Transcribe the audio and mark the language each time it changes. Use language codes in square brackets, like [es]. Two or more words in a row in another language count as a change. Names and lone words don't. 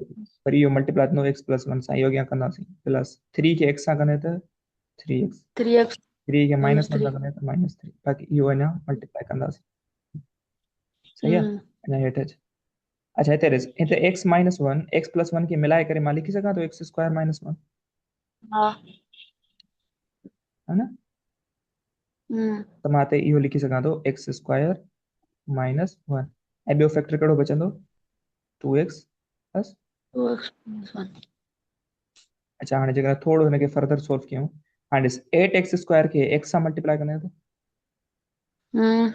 [sd] वरी इहो मल्टीप्लाई थींदो x+1 सां, इहो अॻियां कंदासीं, प्लस 3 खे x सां कंदे त 3x, 3x 3 खे माइनस -1 3। सां कंदे त -3, बाक़ी इहो अञा मल्टीप्लाई कंदासीं, सही आहे, हम्म अञा हेठि अच, अच्छा हिते ॾिस, हिते x-1 x+1 खे मिलाए करे मां लिखी सघां थो x² - 1, हाँ है न, हम्म त मां हिते इहो लिखी सघां थो x² - 1, ऐं ॿियो फैक्टर कहिड़ो बचंदो 2x प्लस, 2x-1। अच्छा हाणे जेकर थोरो हिनखे [en] further solve [sd] कयूं, हाणे ॾिस 8x² खे x सां मल्टीप्लाई कंदे त